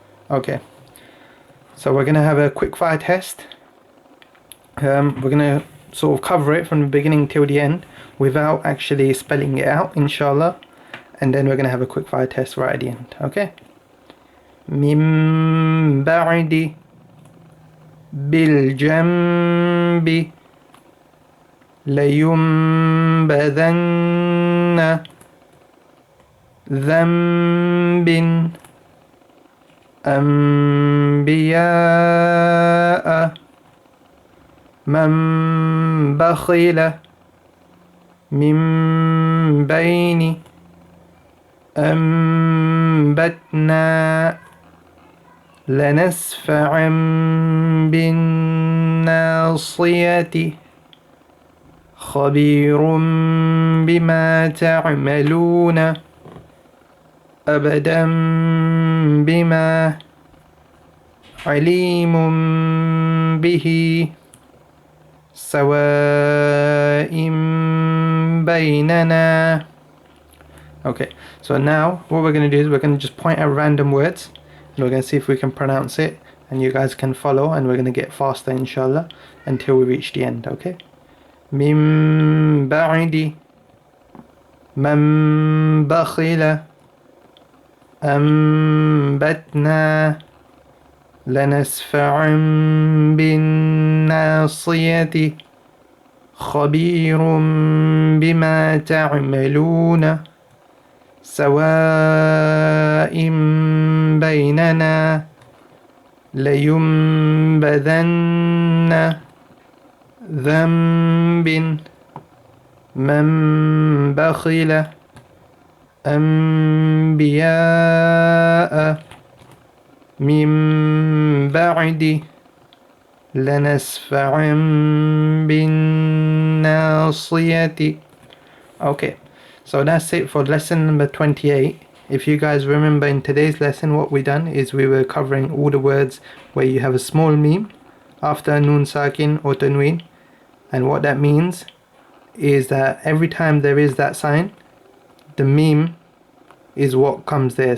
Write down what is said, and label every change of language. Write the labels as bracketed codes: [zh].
[en] Okay, so we're gonna have a quick fire test. We're gonna sort of cover it from the beginning till the end without actually spelling it out, inshallah, and then we're gonna have a quick fire test right at the end. Okay. [ar] من بعد بالجنب لينبذن ذنب أنبياء من بخل من بين أنبتنا لنسفعا بالناصية خبير بما تعملون أبدا بما عليم به سواء بيننا. [en] Okay, so now what we're going to do is we're going to just point at random words and we're going to see if we can pronounce it, and you guys can follow, and we're going to get faster inshallah until we reach the end. Okay. [ar] من بعد من بخل أنبتنا لنسفعا بالناصية خبير بما تعملون سواء بيننا لينبذن ذنب من بخل أنبياء من بعد لنسفعا بالناصية. [en] Okay, so that's it for lesson number 28 if you guys remember in today's lesson, what we done is we were covering all the words where you have a small meme after noon sakin or tanween, and what that means is that every time there is that sign, the meme is what comes there.